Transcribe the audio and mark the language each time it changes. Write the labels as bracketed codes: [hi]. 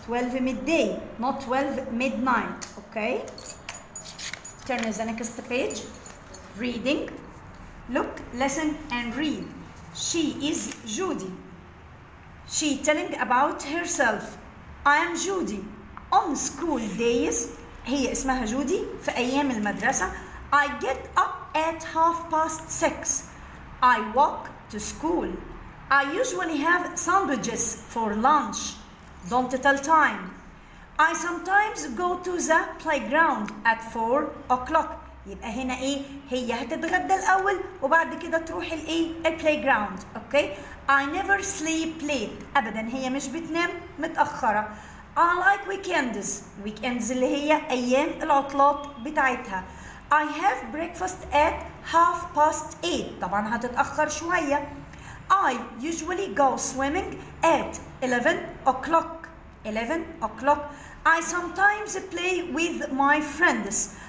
[en] 12 midday, not 12 midnight. okay. Turn to the next page. Reading. Look, listen and read. She is Judy. She telling about herself. I am Judy. On school days, [ar] هي اسمها جودي في أيام المدرسة. [en] I get up at half past 6. I walk to school. I usually have sandwiches for lunch. Don't tell time. I sometimes go to the playground at 4 o'clock. [ar] يبقى هنا ايه؟ هي هتتغدى الأول وبعد كده تروح الايه؟ البلايجراوند. [en] Okay? I never sleep late. [ar] أبدا هي مش بتنام متأخرة. [en] I like weekends. [ar] weekends اللي هي أيام العطلات بتاعتها. [en] I have breakfast at half past 8. [ar] طبعا هتتأخر شوية. [en] I usually go swimming at 11 o'clock. 11 o'clock. I sometimes play with my friends.